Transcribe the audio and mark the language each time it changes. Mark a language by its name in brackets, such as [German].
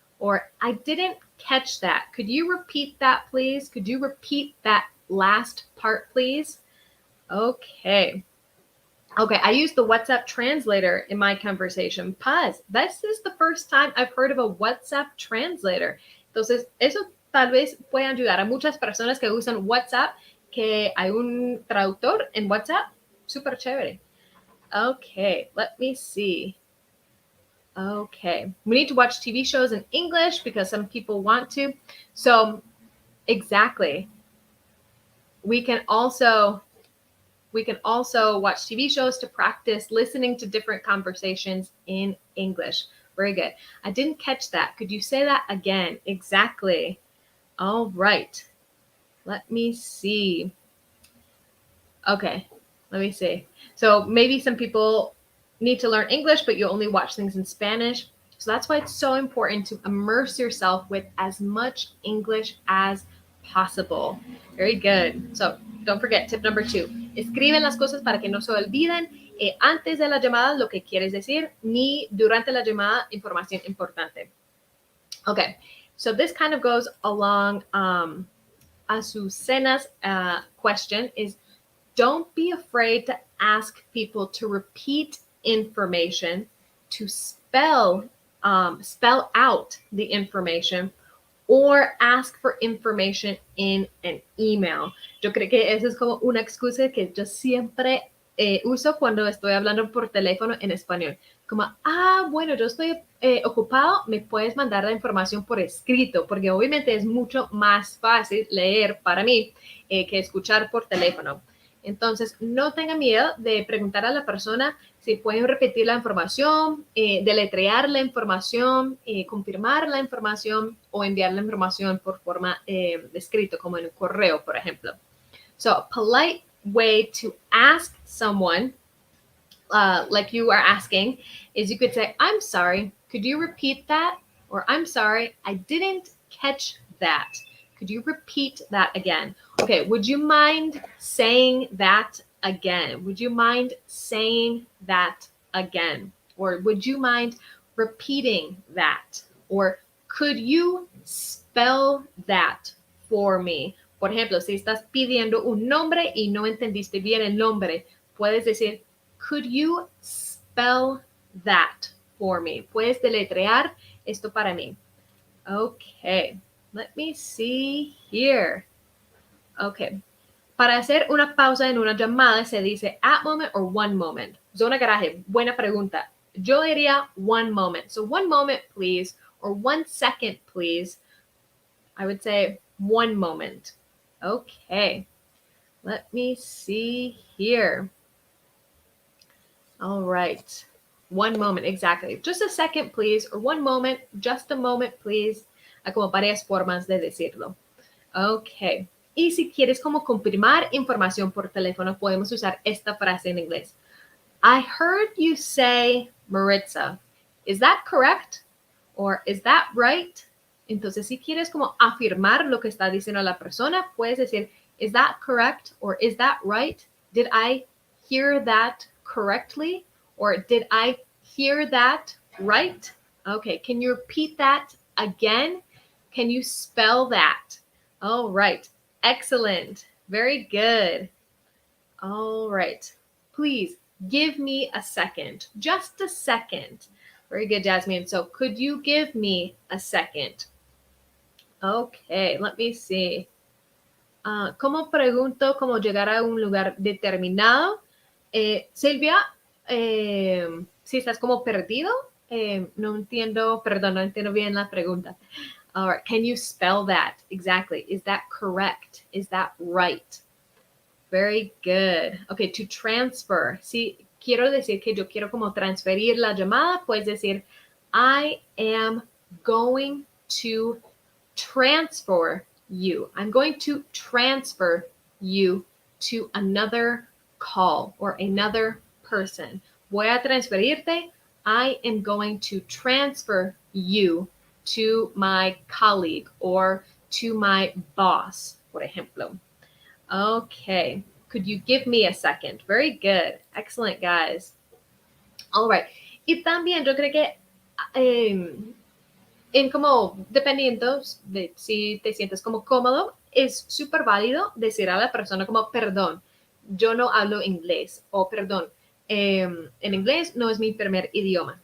[English] Or I didn't catch that. Could you repeat that, please? Could you repeat that last part, please? Okay. Okay, I used the WhatsApp translator in my conversation. Paz, this is the first time I've heard of a WhatsApp translator. [Spanish] Entonces, eso tal vez puede ayudar a muchas personas que usan WhatsApp, que hay un traductor en WhatsApp. Súper chévere. [English] Okay, let me see. Okay, we need to watch TV shows in English because some people want to. So, exactly. We can also watch TV shows to practice listening to different conversations in English. Very good. I didn't catch that. Could you say that again? Exactly. All right. Let me see. Okay, let me see. So maybe some people need to learn English, but you only watch things in Spanish. So that's why it's so important to immerse yourself with as much English as possible. Very good. So don't forget, tip number 2. [Spanish] Escriben las cosas para que no se olviden antes de la llamada lo que quieres decir, ni durante la llamada información importante. [English] Okay, so this kind of goes along Azucena's question is, don't be afraid to ask people to repeat information, to spell out the information, or ask for information in an email. [Spanish] Yo creo que esa es como una excusa que yo siempre uso cuando estoy hablando por teléfono en español. Como, bueno, yo estoy ocupado, me puedes mandar la información por escrito, porque obviamente es mucho más fácil leer para mí que escuchar por teléfono. Entonces, no tenga miedo de preguntar a la persona si pueden repetir la información, deletrear la información, confirmar la información o enviar la información por forma de escrito, como en un correo, por ejemplo. [English] So, a polite way to ask someone like you are asking, is you could say, I'm sorry, could you repeat that? Or I'm sorry, I didn't catch that. Could you repeat that again? Okay, would you mind saying that again? Would you mind saying that again? Or would you mind repeating that? Or could you spell that for me? [Spanish] Por ejemplo, si estás pidiendo un nombre y no entendiste bien el nombre, puedes decir, [English] could you spell that for me? [Spanish] Puedes deletrear esto para mí. [English] Okay, let me see here. Okay. [Spanish] Para hacer una pausa en una llamada se dice [English] at moment or one moment. [Spanish] Zona garaje, buena pregunta. Yo diría [English] one moment. So one moment, please, or 1 second, please. I would say one moment. Okay. Let me see here. All right. One moment, exactly. Just a second, please, or one moment, just a moment, please. [Spanish] Hay como varias formas de decirlo. Ok. Y si quieres como confirmar información por teléfono, podemos usar esta frase en inglés. [English] I heard you say Maritza. Is that correct? Or is that right? [Spanish] Entonces, si quieres como afirmar lo que está diciendo la persona, puedes decir, [English] is that correct? Or is that right? Did I hear that correctly? Or did I hear that right? Okay, can you repeat that again? Can you spell that? All right, excellent. Very good. All right, please give me a second, just a second. Very good, Jasmine. So could you give me a second? Okay, let me see. [Spanish] ¿Cómo pregunto cómo llegar a un lugar determinado? Silvia, si estás como perdido, no entiendo bien la pregunta. [English] All right, can you spell that? Exactly. Is that correct? Is that right? Very good. Okay, to transfer. [Spanish] Si quiero decir que yo quiero como transferir la llamada, puedes decir, [English] I am going to transfer you. I'm going to transfer you to another call or another person. [Spanish] Voy a transferirte. [English] I am going to transfer you to my colleague or to my boss, [Spanish] por ejemplo. [English] Okay. Could you give me a second? Very good. Excellent, guys. All right. [Spanish] Y también yo creo que en como, dependiendo de si te sientes como cómodo, es súper válido decir a la persona como, perdón, yo no hablo inglés o perdón, en inglés no es mi primer idioma.